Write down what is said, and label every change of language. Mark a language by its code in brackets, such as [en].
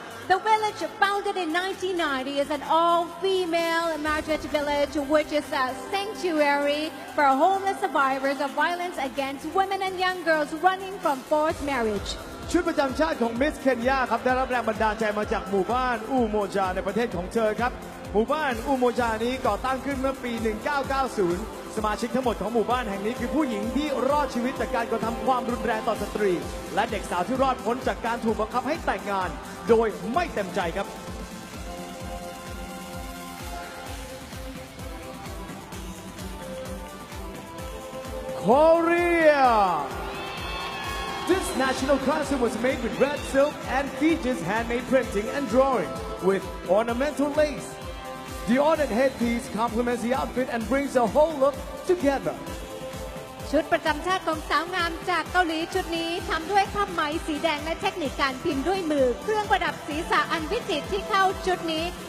[en] The village, founded in 1990, is an all-female marriage village, which is a sanctuary for homeless survivors of violence against women and young girls running from forced marriage. [th] ชุดประจำชาติของมิสเคนยาครับได้รับแรงบันดาลใจมาจากหมู่บ้านอูโมจาในประเทศของเธอครับหมู่บ้านอูโมจานี้ก่อตั้งขึ้นเมื่อปี 1990 สมาชิกทั้งหมดของหมู่บ้านแห่งนี้คือผู้หญิงที่รอดชีวิตจากการกระทำความรุนแรงต่อสตรีและเด็กสาวที่รอดพ้นจากการถูกบังคับให้แต่งงานโดยไม่เต็มใจครับ [en] Korea This national costume was made with red silk and features handmade printing and drawing with ornamental lace. The ornate headpiece complements the outfit and brings the whole look together. [th] ชุดประจำชาติของสาวงามจากเกาหลีชุดนี้ทำด้วยผ้าไหมสีแดงและเทคนิคการพิมพ์ด้วยมือเครื่องประดับศีรษะอันวิจิตรที่เข้าชุดนี้